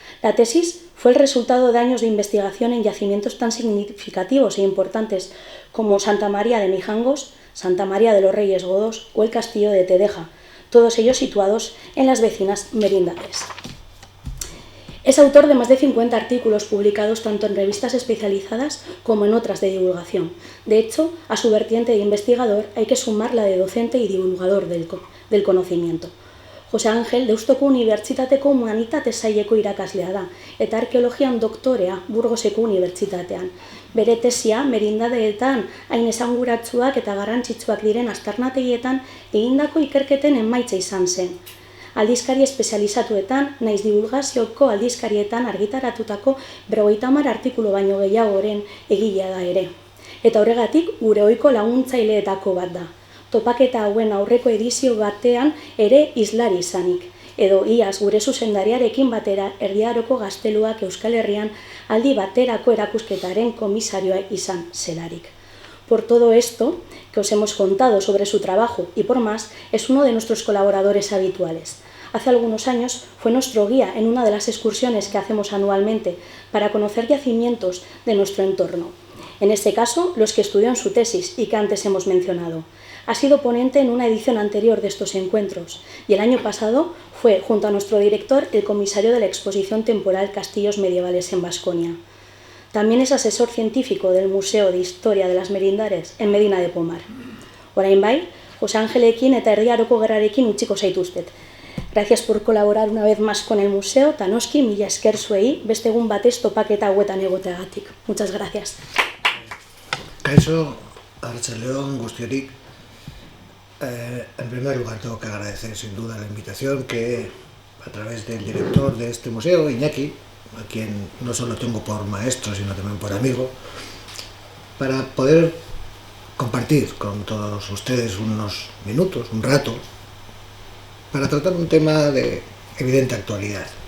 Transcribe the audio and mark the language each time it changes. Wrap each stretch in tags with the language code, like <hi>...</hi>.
<es>La tesis fue el resultado de años de investigación en yacimientos tan significativos e importantes como Santa María de Mijangos, Santa María de los Reyes Godos o el Castillo de Tedeja, todos ellos situados en las vecinas merindades. Es autor de más de 50 artículos publicados tanto en revistas especializadas como en otras de divulgación. De hecho, a su vertiente de investigador hay que sumar la de docente y divulgador del conocimiento.</es> <eu>José Ángel Deustuko Unibertsitateko Humanitate Saileko irakaslea da, eta arkeologian doktorea Burgoseko Unibertsitatean. Bere tesia merindadeetan hain esanguratsuak eta garrantzitsuak diren aztarnategietan egindako ikerketen emaitza izan zen. Aldizkari espezializatuetan, naiz divulgazioko aldizkarietan argitaratutako 50 artikulu baino gehiagoren egilea da ere. Eta horregatik gure ohiko laguntzaileetako bat da. Topaketa hauen aurreko edizio batean ere islari izanik, edo iaz gure zuzendariarekin batera Erdiaroko Gazteluak Euskal Herrian aldi baterako erakusketaren komisarioa izan zelarik.</eu> <es>Por todo esto que os hemos contado sobre su trabajo y por más, es uno de nuestros colaboradores habituales. Hace algunos años fue nuestro guía en una de las excursiones que hacemos anualmente para conocer yacimientos de nuestro entorno. En este caso, los que estudió en su tesis y que antes hemos mencionado. Ha sido ponente en una edición anterior de estos encuentros y el año pasado fue, junto a nuestro director, el comisario de la exposición temporal Castillos Medievales en Baskonia. También es asesor científico del Museo de Historia de las Merindares en Medina de Pomar.</es> <eu>Orain bai, José Ángelekin eta Erdiaroko Gerrarekin utziko zaituztet.</eu> <es>Gracias por colaborar una vez más con el museo,</es> <eu>Tanoski, mila esker zuei, beste egun batez topaketa hauetan egoteagatik.</eu> <es>Muchas gracias.</es> <eu>Kaixo, arratsaldeon guztiori.</eu> <es>En primer lugar tengo que agradecer sin duda la invitación que a través del director de este museo, Iñaki, a quien no solo tengo por maestro sino también por amigo, para poder compartir con todos ustedes unos minutos, un rato, para tratar un tema de evidente actualidad.</es>